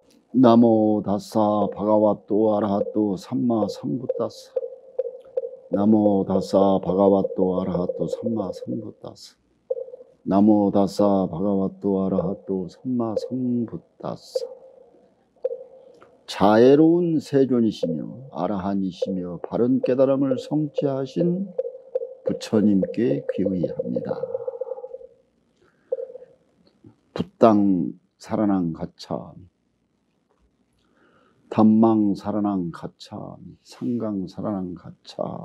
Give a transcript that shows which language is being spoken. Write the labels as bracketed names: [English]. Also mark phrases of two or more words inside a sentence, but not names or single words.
[Pali] Namo tassa bhagavato arahato sammā sambuddhassa. Namo tassa bhagavato arahato sammā sambuddhassa. Namo tassa bhagavato arahato sammā sambuddhassa. [Korean] 자애로운 세존이시며 아라한이시며 바른 깨달음을 성취하신 부처님께 귀의합니다. [Pali] Buddhaṃ saraṇaṃ gaccha, Dhammaṃ saraṇaṃ gaccha, Saṅghaṃ saraṇaṃ gaccha.